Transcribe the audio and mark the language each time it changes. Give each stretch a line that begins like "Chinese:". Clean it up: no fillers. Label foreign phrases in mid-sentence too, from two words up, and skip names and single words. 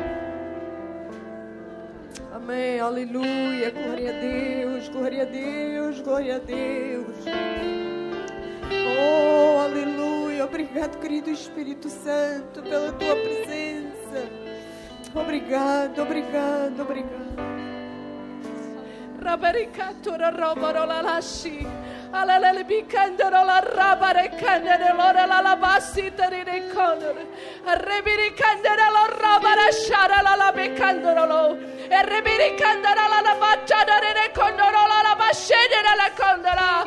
Portuguese: Amém, aleluia, glória a Deus, glória a Deus, glória a Deus. Oh, aleluia, obrigado, querido Espírito Santo, pela tua presença. Obrigado, obrigado, obrigado. Rabaricatura robarola lashi. Alele bicandero la rabare candere lora la labasita di reconor. Rebiri candere la rabara shara la becandero lo. E rebiri candere la bacciada di reconor la bascendere la condera.